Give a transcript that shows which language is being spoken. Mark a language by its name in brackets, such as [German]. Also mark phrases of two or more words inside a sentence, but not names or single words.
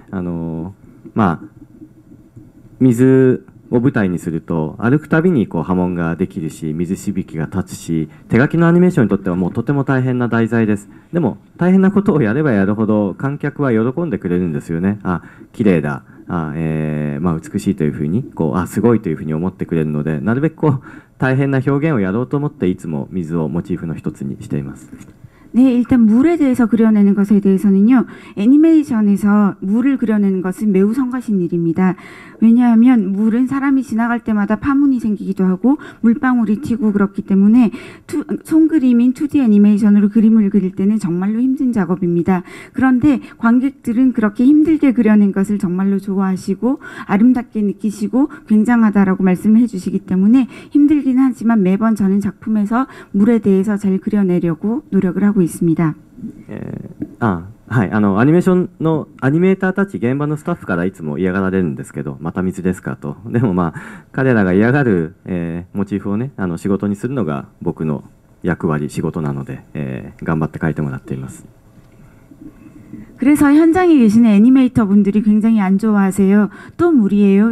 [Japanese] 水を舞台にすると歩くたびに波紋ができるし水しぶきが立つし、手書きのアニメーションにとってはもうとても大変な題材です。でも大変なことをやればやるほど観客は喜んでくれるんですよね。綺麗だ、美しいというふうにすごいというふうに思ってくれるので、なるべく大変な表現をやろうと思っていつも水をモチーフの一つにしています。 [Korean] 네, 일단 물에 대해서 그려내는 것에 대해서는요, 애니메이션에서 물을 그려내는 것은 매우 성가신 일입니다. 왜냐하면 물은 사람이 지나갈 때마다 파문이 생기기도 하고 물방울이 튀고 그렇기 때문에 손그림인 2D 애니메이션으로 그림을 그릴 때는 정말로 힘든 작업입니다. 그런데 관객들은 그렇게 힘들게 그려낸 것을 정말로 좋아하시고 아름답게 느끼시고 굉장하다라고 말씀을 해주시기 때문에 힘들긴 하지만 매번 저는 작품에서 물에 대해서 잘 그려내려고 노력을 하고 있습니다. [Japanese] はい、アニメーションのアニメーターたち現場のスタッフからいつも嫌がられるんですけど、また水ですかと。でも彼らが嫌がる、モチーフをね仕事にするのが僕の役割仕事なので、頑張って書いてもらっています。 [Korean] 그래서 현장에 계시는 애니메이터 분들이 굉장히 안 좋아하세요. 또 무리예요?